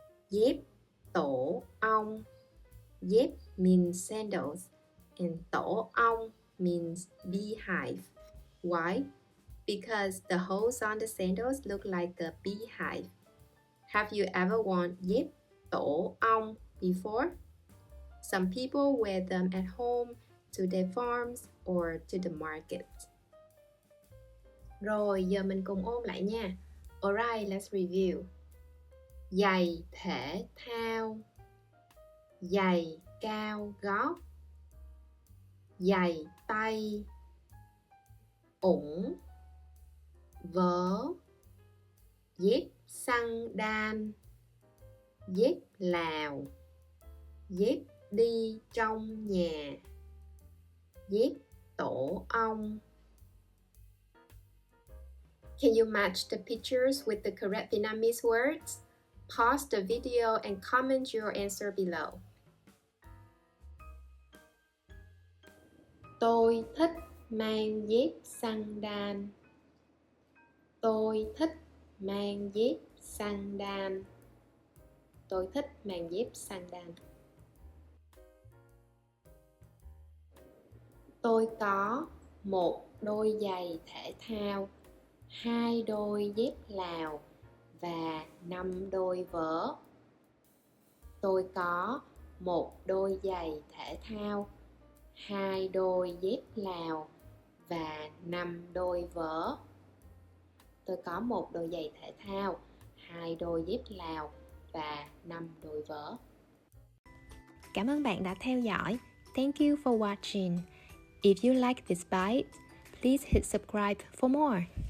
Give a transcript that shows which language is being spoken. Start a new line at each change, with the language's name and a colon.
English: Dép tổ ong. Dép means sandals and tổ ong means beehive. Why? Because the holes on the sandals look like a beehive. Have you ever worn dép tổ ong before? Some people wear them at home, to their farms or to the market.
Vietnamese: Rồi, giờ mình cùng ôn lại nha.
English: Alright, let's review. Giày thể thao.
Vietnamese: Giày cao gót. Giày tay. Ủng. Vớ. Dép xăng đan. Dép Lào. Dép đi trong nhà. Dép tổ ong.
English: Can you match the pictures with the correct Vietnamese words? Pause the video and comment your answer below.
Vietnamese: Tôi thích mang dép xăng đan. Tôi thích mang dép xăng đan. Tôi thích mang dép xăng đan. Tôi có một đôi giày thể thao, 2 đôi dép Lào và 5 đôi vớ. Tôi có một đôi giày thể thao, 2 đôi dép Lào và 5 đôi vớ. Tôi có một đôi giày thể thao, 2 đôi dép Lào và 5 đôi vớ. Cảm ơn bạn đã theo dõi.
English: Thank you for watching. If you like this bite, please hit subscribe for more.